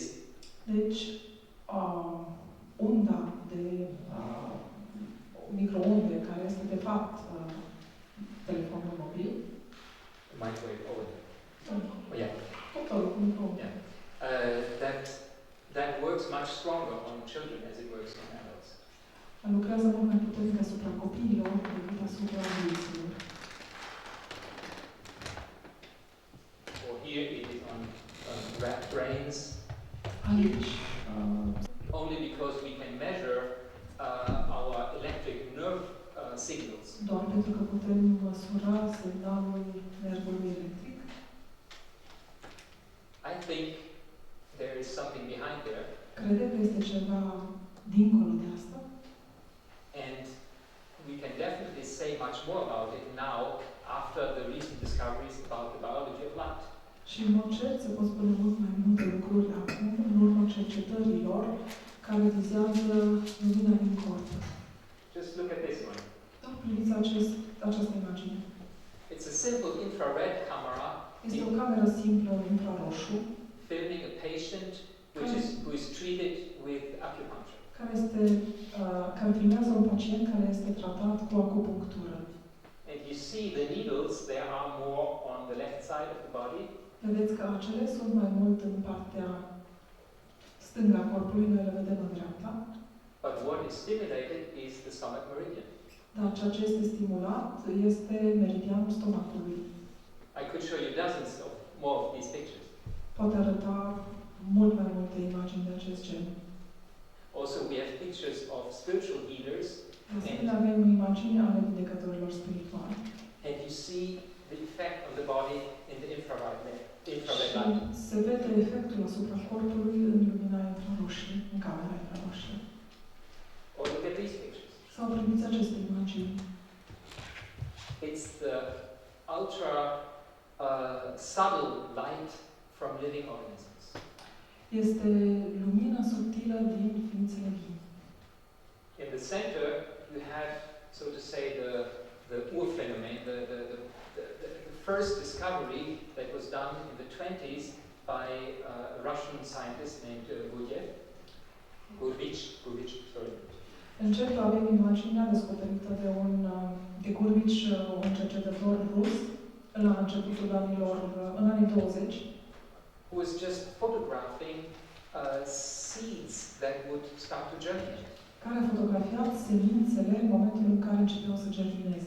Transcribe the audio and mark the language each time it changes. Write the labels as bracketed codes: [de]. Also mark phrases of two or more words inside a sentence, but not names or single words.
[ro] deci unda de microunde, care este de fapt telefonul mobil. [en] The microwave oven. Yeah. [ro] Cuptorul cu microunde. [en] Yeah. That works much stronger on children as it works on adults. [ro] Lucrează mult mai puternic asupra copiilor decât asupra adulților. [en] Or here it is on rat brains. [ro] Aici. [en] Only because we can measure our electric nerve signals. [ro] Doar pentru că putem măsura semnalul nervului electric. [en] I think there is something behind there. [ro] Cred că este ceva dincolo de asta. [en] And we can definitely say much more about it now after the recent discoveries about the biology of light. [ro] Și în mod cert se pot spune mult mai multe lucruri acum, în urma cercetărilor care vizează lumina din corp. [en] Just look at this one. [ro] Da, priviți această imagine. [en] It's a simple infrared camera. [ro] Este o cameră simplă infraroșu [en] filming a patient who is treated with acupuncture. [ro] Care filmează un pacient care este tratat cu acupunctură. [en] And you see the needles, there are more on the left side of the body. [ro] Vedeți că acele sunt mai mult în partea stângă a corpului, noi le vedem în dreapta. [en] But what is stimulated is the stomach meridian. [ro] Dar ceea ce este stimulat este meridianul stomacului. [en] I could show you dozens of more of these pictures. [ro] Poate arăta mult mai multe imagini de acest gen. [en] Also, we have pictures of spiritual healers. [ro] De asemenea, avem imagini ale vindecătorilor spirituali. [en] And you see the effect on the body in the infrared light. [ro] Și se vede efectul asupra corpului în lumina infraroșie, în camera infraroșie. [en] Or look at these pictures. [ro] Sau priviți aceste imagini. [en] It's the ultra subtle light from living organisms. [ro] Este lumina subtilă din ființele vii. [en] In the center, you have, so to say, the Urphänomen, the first discovery that was done in the 20s by a Russian scientist named Gurvich, sorry. [ro] În centru avem imaginea descoperită de Gurvich, un cercetător rus, la începutul în anii 20. [en] Who was just photographing seeds that would start to germinate. [ro] Care a fotografiat semințele în momentul în care începeau să germineze.